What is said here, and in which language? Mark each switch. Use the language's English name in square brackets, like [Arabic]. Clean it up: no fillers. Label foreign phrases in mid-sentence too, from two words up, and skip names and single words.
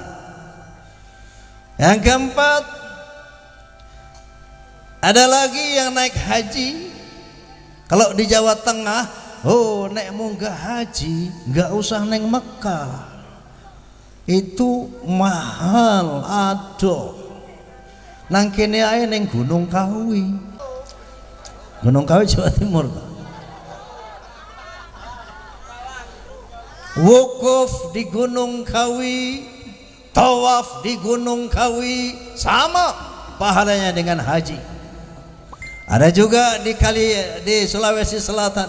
[Indonesian] Yang keempat, ada lagi yang naik haji. Kalau di Jawa Tengah, naik [Javanese] munggah haji [Indonesian] nggak usah neng Mekah, itu mahal. [Javanese] Aduh, nang kene ae neng Gunung Kawi. [Indonesian] Gunung Kawi Jawa Timur. Wukuf di Gunung Kawi, tawaf di Gunung Kawi, sama pahalanya dengan haji. Ada juga di Sulawesi Selatan.